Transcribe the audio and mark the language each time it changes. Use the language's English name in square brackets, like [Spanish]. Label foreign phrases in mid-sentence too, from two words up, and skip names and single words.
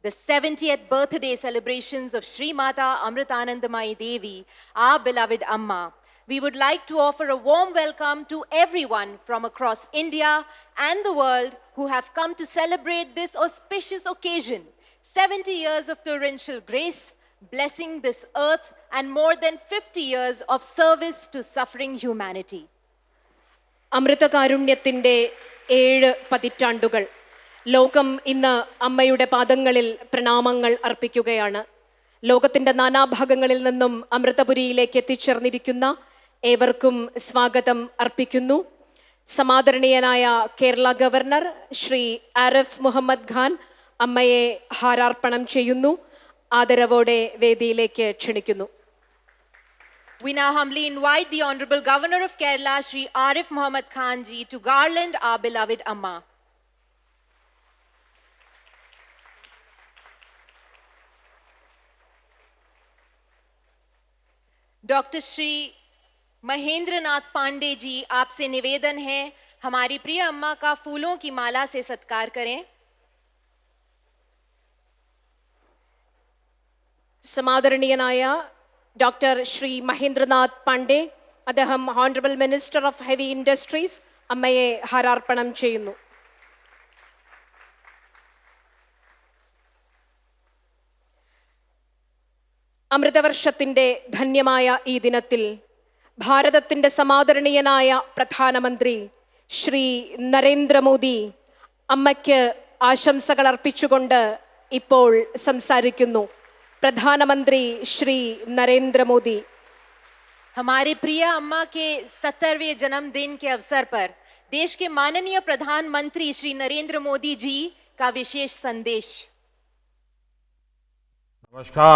[English] the 70th birthday celebrations of Sri Mata Amritanandamayi Devi, our beloved Amma, we would like to offer a warm welcome to everyone from across India and the world who have come to celebrate this auspicious occasion, 70 years of torrential grace, blessing this earth, and more than 50 years of service to suffering humanity. [Malayalam] അമൃതകാരുണ്യത്തിൻ്റെ 7 പതിറ്റാണ്ടുകൾ ലോകം ഇന്ന് അമ്മയുടെ പാദങ്ങളിൽ പ്രണാമങ്ങൾ അർപ്പിക്കുകയാണ്. ലോകത്തിൻ്റെ നാനാഭാഗങ്ങളിൽ നിന്നും അമൃതപുരിയിലേക്ക് എത്തിച്ചേർന്നിരിക്കുന്ന ഏവർക്കും സ്വാഗതം അർപ്പിക്കുന്നു. സമാദരണീയനായ കേരള ഗവർണർ ശ്രീ ആരിഫ് മുഹമ്മദ് ഖാൻ അമ്മയെ ഹാരാർപ്പണം ചെയ്യുന്നു. ആദരവോടെ വേദിയിലേക്ക് ക്ഷണിക്കുന്നു. [English] We now humbly invite the Honorable Governor of Kerala, Shri Arif Muhammad Khan ji, to garland our beloved Amma. Dr. [Hindi] Shri Mahendra Nath Pandey ji, आपसे निवेदन है हमारी प्रिय अम्मा का फूलों की माला से सत्कार करें. [Malayalam] സമാദരണീയനായ ഡോക്ടർ ശ്രീ മഹേന്ദ്രനാഥ് പാണ്ഡെ, അദ്ദേഹം [English] Honorable Minister of Heavy Industries, [Malayalam] അമ്മയെ ഹാരാർപ്പണം ചെയ്യുന്നു. അമൃതവർഷത്തിൻ്റെ ധന്യമായ ഈ ദിനത്തിൽ ഭാരതത്തിൻ്റെ സമാദരണീയനായ പ്രധാനമന്ത്രി ശ്രീ നരേന്ദ്രമോദി അമ്മയ്ക്ക് ആശംസകൾ അർപ്പിച്ചുകൊണ്ട് ഇപ്പോൾ സംസാരിക്കുന്നു. [Hindi] प्रधानमंत्री श्री नरेंद्र मोदी, हमारे प्रिय अम्मा के 70वें जन्मदिन के अवसर पर देश के माननीय प्रधानमंत्री श्री नरेंद्र मोदी जी का विशेष संदेश. नमस्कार.